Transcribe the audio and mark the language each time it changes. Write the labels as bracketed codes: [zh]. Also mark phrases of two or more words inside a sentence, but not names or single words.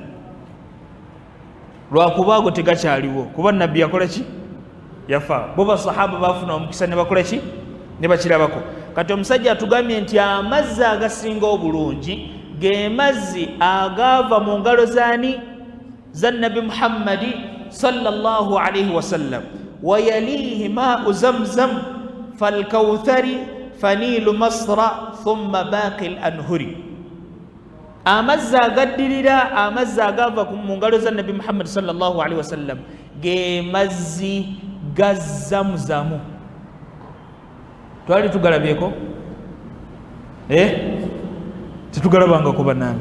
[lg] Lwakuba ago tegakyaliwo, kuba Nabbi yakola ki? Yafa. Bo basahaba bafuna omukisa ne bakola ki? Ne bakirabako. Kati omusajja atugambye nti amazzi agasinga obulungi ge mazzi agaava mu ngalo zaani? Za Nabbi Muhammadi [ar] صلى الله عليه وسلم. ويليه ماء زمزم فالكوثر فنيل مصر ثم باقي الأنهر. [lg] amazzi agaddirira, amazzi agaava mu ngalo za Nabi Muhammad [ar] صلى الله عليه وسلم [lg] ge mazzi ga Zamzamu. Twali tugalabyeko? Tetugalabangako bannange.